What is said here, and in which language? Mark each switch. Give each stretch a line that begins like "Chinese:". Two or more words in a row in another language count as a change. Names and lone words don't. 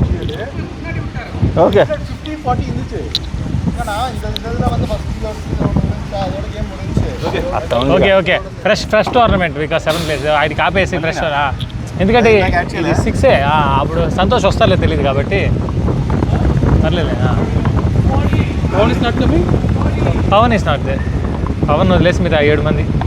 Tamil: ஓகே 50-40 இருந்துச்சு. ஆனா இந்த இதுல வந்து ஃபர்ஸ்ட் அதோட கேம் முடிஞ்சுச்சு.
English: okay okay fresh tournament because 7 place
Telugu: అది కాపేసి
English: ఫ్రెష్.
Telugu: ఎందుకంటే 6 అప్పుడు సంతోష్ వస్తారో తెలియదు కాబట్టి పర్లేదు.
English: Pavan is not coming.
Telugu: పవన్
English: is not there.
Telugu: పవన్ వదిలేసి మీరు 7 మంది